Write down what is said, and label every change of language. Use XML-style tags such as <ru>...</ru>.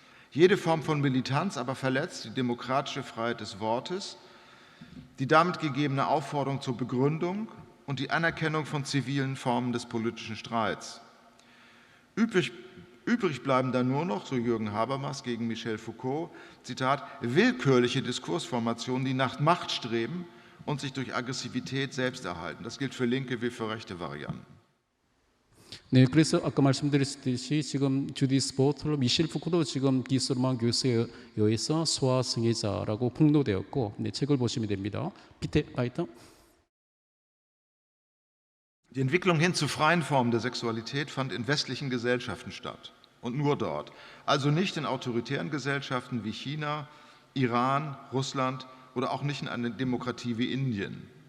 <de>Jede Form von Militanz aber verletzt die demokratische Freiheit des Wortes, die damit gegebene Aufforderung zur Begründung und die Anerkennung von zivilen Formen des politischen Streits. Übrig bleiben dann nur noch, so Jürgen Habermas gegen Michel Foucault, Zitat, willkürliche Diskursformationen, die nach Macht streben und sich durch Aggressivität selbst erhalten. Das gilt für linke wie für rechte Varianten.</de> <ko>네, 그래서 아까 말씀드렸듯이 지금 주디스 보틀러, 미셸 푸코도 지금 기소르만 교수에 의해서 소아 승계자라고 폭로되었고, 네, 책을 보시면 됩니다.</ko> <de>비tte weiter. Die Entwicklung hin zu freien Formen der Sexualität fand in westlichen Gesellschaften statt und nur dort, also nicht in autoritären Gesellschaften wie China, Iran, Russland oder auch nicht in einer Demokratie wie Indien.</de>